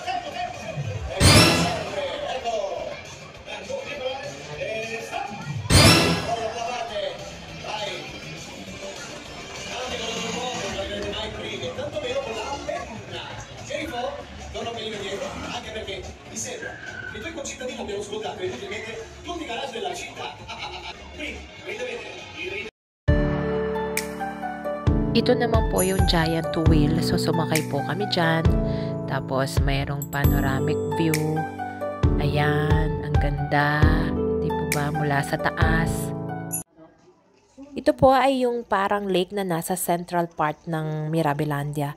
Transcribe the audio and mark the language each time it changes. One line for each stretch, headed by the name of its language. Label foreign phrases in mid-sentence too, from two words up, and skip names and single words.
Italian: Tanto meno con la penna. Jericho, non ho venire dietro, anche perché mi sembra che i tuoi concittadini abbiano svuotato inutilmente tutti i garage della città. Qui, vedete,
Filipino: Ito naman po yung
English: giant wheel.
Filipino: So, sumakay po kami dyan. Tapos, mayroong
English: panoramic view.
Filipino: Ayan, ang ganda. Di po ba? Mula sa taas. Ito po ay yung parang lake na nasa
English: central part
Filipino: ng Mirabilandia.